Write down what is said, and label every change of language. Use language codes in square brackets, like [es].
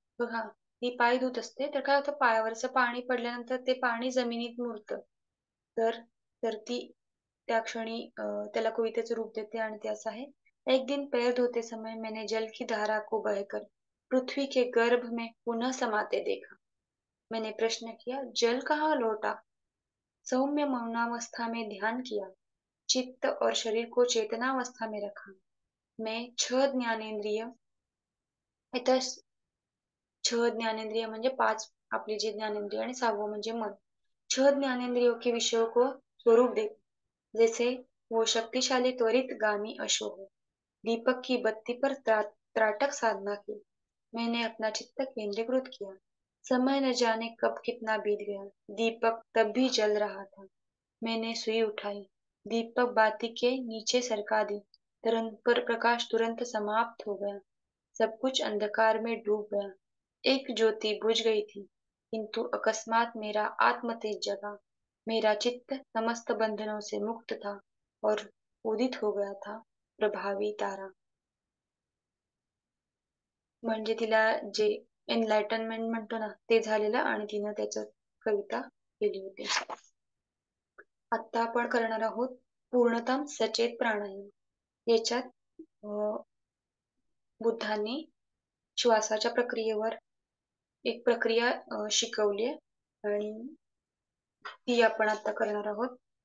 [mr] बघा, ती पाय धुत असते, तर काय होतं पायावरचं पाणी पडल्यानंतर ते पाणी जमिनीत मुरतं. तर तर ती त्या क्षणी त्याला कवितेचं रूप देते आणि ते असं आहे, [hi] एक दिन पैर धोते समय मैंने जल की धारा को बहकर पृथ्वी के गर्भ में पुनः समाते देखा. मैंने प्रश्न किया, जल कहाँ लौटा? सौम्य मौनावस्था में ध्यान किया, चित्त और शरीर को चेतनावस्था में रखा. मैं छह ज्ञानेंद्रिय [mr] इथं 6 ज्ञानेंद्रिय म्हणजे 5 आपली जी ज्ञानेंद्रिय आणि 6वं म्हणजे मन. [hi] 6 ज्ञानेंद्रियों के विषयों को स्वरूप दे, जैसे वो शक्तिशाली त्वरित गामी अश्व हो. दीपक की बत्ती पर त्राटक साधना की. मैंने अपना चित्त केंद्रीकृत किया. समय न जाने कब कितना बीत गया. दीपक तब भी जल रहा था. मैंने सुई उठाई. दीपक बाती के नीचे सरका दी. पर प्रकाश तुरंत समाप्त हो गया. सब कुछ अंधकार में डूब गया. एक ज्योति बुझ गई थी, किंतु अकस्मात मेरा आत्म तेज जगा. मेरा चित्त समस्त बंधनों से मुक्त था और उदित हो गया था प्रभावी तारा. [mr] म्हणजे तिला जे एनलाइटनमेंट म्हणतो ना, ते झालेलं आणि तिनं त्याच्यात कविता केली होती. आता आपण करणार आहोत पूर्णतम सचेत प्राणायाम. याच्यात बुद्धांनी श्वासाच्या प्रक्रियेवर एक प्रक्रिया शिकवली आहे आणि ती आपण आता करणार आहोत.